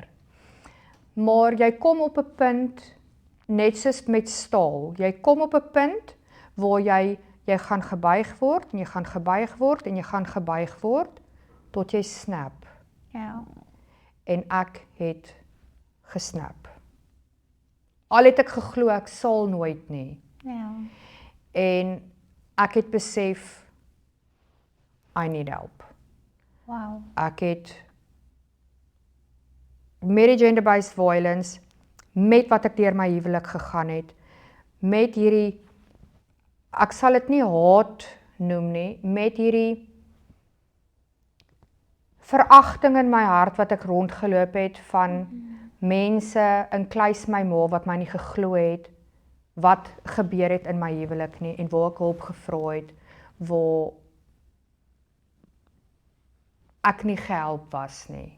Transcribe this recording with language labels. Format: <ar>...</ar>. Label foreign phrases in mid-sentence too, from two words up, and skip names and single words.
<af>Maar jy kom op 'n punt, net soos met staal, jy kom op 'n punt waar jy gaan gebuig word, en jy gaan gebuig word, en jy gaan gebuig word, tot jy snap. Ja. En ek het gesnap. Al het ek geglo, ek sal nooit nie. Ja. En ek het besef,</af> <en>I need help. Wow.</en> <af>Ek het met die</af> <en>gender-based violence,</en> <af>met wat ek deur my huwelik gegaan het, met hierdie, ek sal dit nie haat noem nie, met hierdie veragting in my hart wat ek rondgeloop het van mense, inkluis my ma wat my nie geglo het, wat gebeur het in my huwelik nie, en waar ek hulp gevra het, waar ek nie gehelp was nie.</af>